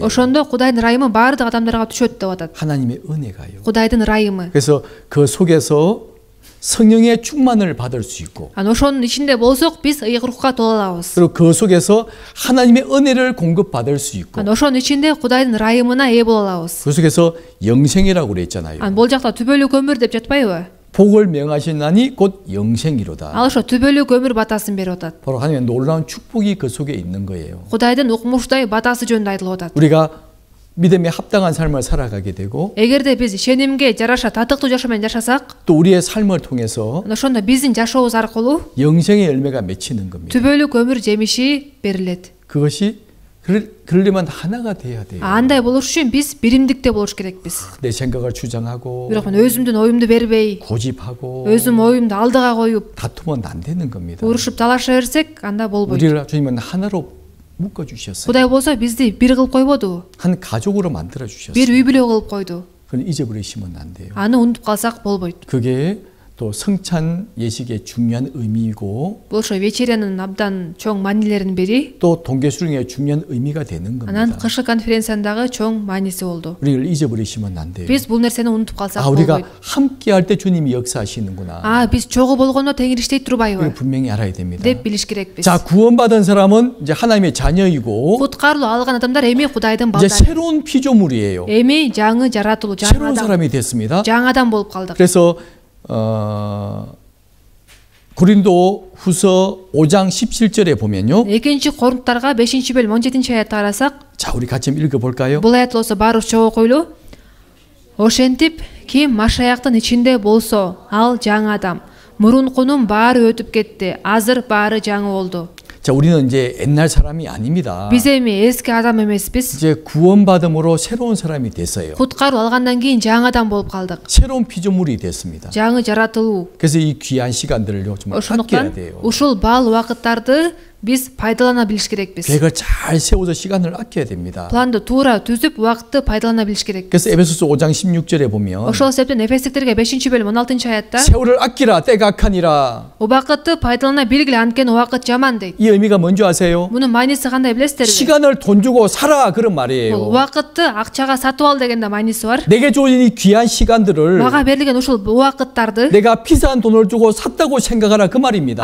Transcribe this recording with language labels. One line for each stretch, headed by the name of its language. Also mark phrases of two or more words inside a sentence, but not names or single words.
Kyrgyz: Ошондо Кудайдын ырайымы баардык адамдарга түшөт деп атат.
Korean: 하나님의 은혜가요.
Kyrgyz: Кудайдын ырайымы.
Korean: 그래서 그 속에서 성령의 충만을 받을 수 있고
Kyrgyz: ошонун ичинде болсок биз ыйык рухка толо алабыз.
Korean: 그리고 그 속에서 하나님의 은혜를 공급받을 수 있고
Kyrgyz: ошонун ичинде Кудайдын ырайымына ээ боло алабыз.
Korean: 그 속에서 영생이라고 그랬잖아요.
Kyrgyz: Бул жакта түбөлүк өмүр деп жатпайбы?
Korean: 복을 명하시나니 곧 영생이로다.
Kyrgyz: Ал ошо түбөлүк өмүр батасын берип атат.
Korean: 바로 하나님의 놀라운 축복이 그 속에 있는 거예요.
Kyrgyz: Кудайдын укмуштай батасы жөнүндө айтылып атат.
Korean: 우리가 믿음에 합당한 삶을 살아가게 되고
Kyrgyz: эгерде биз ишенимге жараша татыктуу жашоо менен жашасак,
Korean: 또 우리의 삶을 통해서
Kyrgyz: ошондо биздин жашообуз аркылуу
Korean: 영생의 열매가 맺히는 겁니다.
Kyrgyz: түбөлүк өмүр жемиши берилет.
Korean: 그것이 그러려면 하나가 돼야 돼요.
Kyrgyz: Андай болуш үчүн биз биримдикте болуш керекпиз.
Korean: 내 생각을 주장하고
Kyrgyz: Бирок мен өзүмдүн оюмду бербей,
Korean: 고집하고
Kyrgyz: өзүм оюмду алдыга коюп,
Korean: 다투면 안 되는 겁니다.
Kyrgyz: урушуп талаша берсек, анда болбойт.
Korean: 우리를 주님은 하나로 묶어 주셨어요.
Kyrgyz: Кудай болсо бизди бир кылып койбоду.
Korean: 한 가족으로 만들어
Kyrgyz: Бир
Korean: 주셨어요.
Kyrgyz: үй бүлө кылып койду.
Korean: 그건 잊어버리시면 안 돼요.
Kyrgyz: Аны унутуп калсак болбойт.
Korean: 그게 또 성찬 예식의 중요한 의미이고
Kyrgyz: Бул ошо вечерянын абдан чоң маанилеринин бири.
Korean: 또 동계수령의 중요한 의미가 되는
Kyrgyz: Анан
Korean: 겁니다.
Kyrgyz: кышкы конференциядагы чоң мааниси болду.
Korean: 우리를 잊어버리시면 안 돼요.
Kyrgyz: Биз бул нерсени унутуп калсак
Korean: 우리가
Kyrgyz: болбойт.
Korean: 함께 할 때 주님이 역사하시는구나.
Kyrgyz: Биз чогуу болгондо Теңир иштей
Korean: 이거
Kyrgyz: турбайбы
Korean: 분명히 알아야 됩니다.
Kyrgyz: деп билиш керекпиз.
Korean: 자, 구원받은 사람은 이제 하나님의 자녀이고
Kyrgyz: Куткарылуу алган адамдар эми Кудайдын
Korean: 이제
Kyrgyz: балдары.
Korean: 새로운 피조물이에요.
Kyrgyz: Эми жаңы жаратылуу, жаңы
Korean: 새로운
Kyrgyz: адам.
Korean: 사람이 됐습니다.
Kyrgyz: жаңы адам болуп калдык.
Korean: 그래서 고린도 후서 5장 17절에 보면요.
Kyrgyz: Экинчи Корунттарга 5-бөлүм 17 аятты карасак,
Korean: 자, 우리 같이 읽어볼까요?
Kyrgyz: бул аят болсо баарыбыз чогуу окуйлу. Ошентип, ким Машаяктын ичинде болсо, ал жаңы адам. Мурункунун баары өтүп кетти, азыр баары жаңы болду.
Korean: 자, 우리는 이제 옛날 사람이 아닙니다.
Kyrgyz: Биз эми эски адам эмеспиз.
Korean: 이제 구원받음으로 새로운 사람이 됐어요.
Kyrgyz: Куткаруу алгандан кийин жаңы адам болуп калдык.
Korean: 새로운 피조물이 됐습니다.
Kyrgyz: жаңы жаратылуу.
Korean: 그래서 이 귀한 시간들을요 정말 아껴야
Kyrgyz: Ошондуктан
Korean: 돼요.
Kyrgyz: ушул баал убакыттарды биз пайдалана билиш керекпиз.
Korean: 계획을 잘 세워서 시간을 아껴야 됩니다.
Kyrgyz: Планды туура түзүп, убакытты пайдалана билиш керек.
Korean: 그래서 에베소서 5장 16절에 보면
Kyrgyz: Ошол себептен Эфестиктерге 5-бөлүм 16 аятта
Korean: 세월을 아끼라 때가 악하니라.
Kyrgyz: убакытты пайдалана билгиле, анткени убакыт жаман дейт.
Korean: 이 의미가 뭔지 아세요?
Kyrgyz: Мунун мааниси кандай билесиздерби?
Korean: 시간을 돈 주고 살아 그런 말이에요.
Kyrgyz: убакытты акчага сатып ал дегенде мааниси бар.
Korean: 내게 주어진 이 귀한 시간들을
Kyrgyz: Мага берилген ушул убакыттарды
Korean: 내가 비싼 돈을 주고 샀다고 생각하라 그 말입니다.